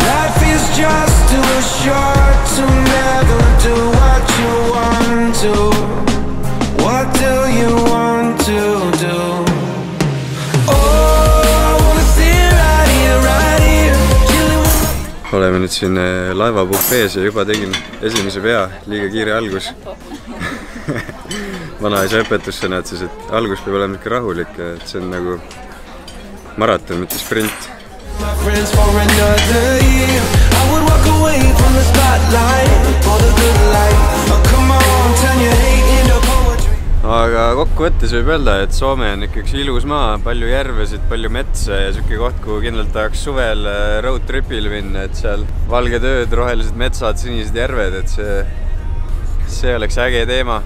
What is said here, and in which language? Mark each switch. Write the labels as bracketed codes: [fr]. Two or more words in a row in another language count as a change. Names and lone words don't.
[en] Life is just too short to never do what you want to. What do you want to do? Oh, I wanna stay right here, chilling with. [et] Oleme nüüd siin laevabuffees ja juba tegin esimese pea, liiga kiire algus. Vanaisa õpetussõna ütles, et algus peab olema ikka rahulik, et see on nagu maraton, mitte sprint. Aga kokkuvõttes võib öelda, et Soome on ikka üks ilus maa, palju järvesid, palju metsa ja selline koht, kuhu kindlalt tahaks suvel [en] road tripil [et] minna, et seal valged ööd, rohelised metsad, sinised järved, et see oleks äge teema.